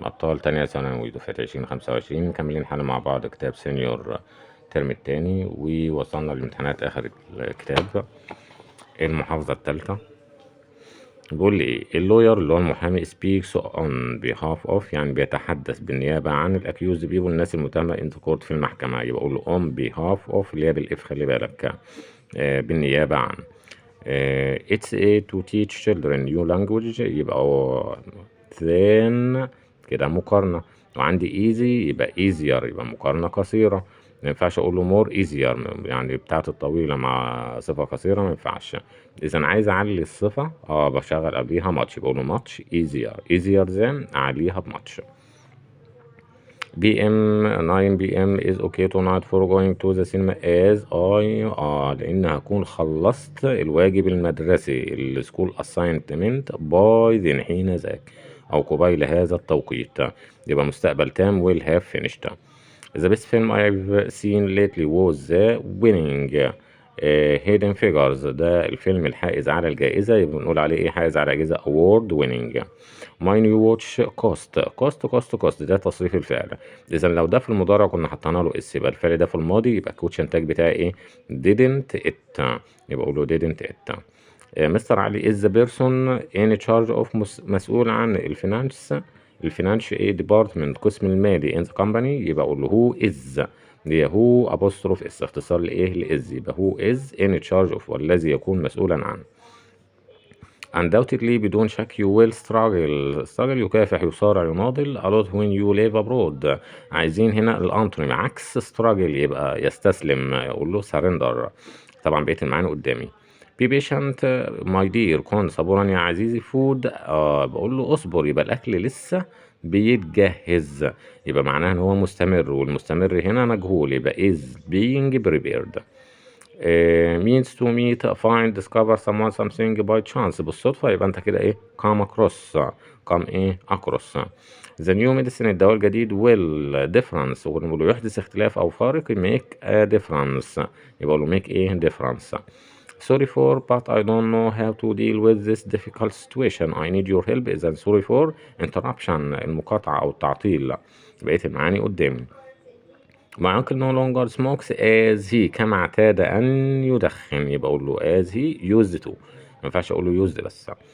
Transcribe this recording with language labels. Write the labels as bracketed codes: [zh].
[ar] أبطال تانية ثانوي دفعة 2025 مكملين حل مع بعض كتاب سينيور الترم التاني، ووصلنا لامتحانات آخر الكتاب المحافظة التالتة. بيقول لي إيه؟ اللوير اللي هو المحامي [en] speaks on behalf of، [ar] يعني بيتحدث بالنيابة عن الأكيوز بيبول، الناس المتهمة [en] in the court [ar] في المحكمة. يبقى أقول له [en] on behalf of [ar] اللي هي بالإف، خلي بالك، بالنيابة عن. [en] it's a to teach children new language، يبقى then [ar] كده مقارنة. وعندي easy يبقى easier، يبقى مقارنة قصيرة. ما ينفعش اقول له more easier، يعني بتاعت الطويلة مع صفة قصيرة ما ينفعش. اذا عايز اعلي الصفة بشغل قبليها much، بقول له [en] much easier than، [ar] اعليها ب much. [en] PM 9 PM is okay tonight for going to the cinema as I [ar] لأن هكون خلصت الواجب المدرسي السكول [en] assignment by then، [ar] حين ذاك أو قبيل هذا التوقيت. يبقى مستقبل تام [en] will have finished. The best film I've seen lately was the winning hidden figures، [ar] ده الفيلم الحائز على الجائزة، يبقى بنقول عليه ايه؟ حائز على جائزة [en] award winning. my new watch cost [ar] ده تصريف الفعل. اذا لو ده في المضارع كنا حطينا له اس، يبقى الفعل ده في الماضي، يبقى الكوتش انتاج بتاعي ايه؟ [en] didn't it، [ar] يبقى اقول له didn't it. مستر علي [en] is the person in charge of، [ar] مسؤول عن الفينانش ايه ديبارتمنت، قسم المالي [en] in the company، [ar] يبقى اقول له هو is، دي هو apostrophe اس، اختصار لايه؟ لاز، يبقى هو [en] is in charge of، [ar] والذي يكون مسؤولا عنه. [en] undoubtedly [ar] بدون شك [en] you will struggle [ar] يكافح، يصارع، يناضل [en] a lot when you live abroad. [ar] عايزين هنا الانتونيم عكس struggle، يبقى يستسلم، اقول له surrender. طبعا بقيت المعاني قدامي. [en] be patient my dear، [ar] كن صبورا يا عزيزي. food بقول له اصبر، يبقى الاكل لسه بيتجهز، يبقى معناها ان هو مستمر، والمستمر هنا مجهول، يبقى [en] is being prepared. means to meet find discover someone something by chance، بالصدفة، [ar] يبقى انت كده ايه؟ [en] come across، come ايه؟ across. the new medicine [ar] الدواء الجديد will difference، ونقول له يحدث اختلاف او فارق، [en] make a difference، [ar] يبقى له make ايه؟ difference. [en] sorry for but I don't know how to deal with this difficult situation I need your help. [ar] إذا [en] sorry for interruption، [ar] المقاطعة أو التعطيل. بقيت المعاني قدامي. [en] My uncle no longer smokes as he، [ar] كما اعتاد أن يدخن، [en] يبقى أقول له as he used to، [ar] ما ينفعش أقول له used بس.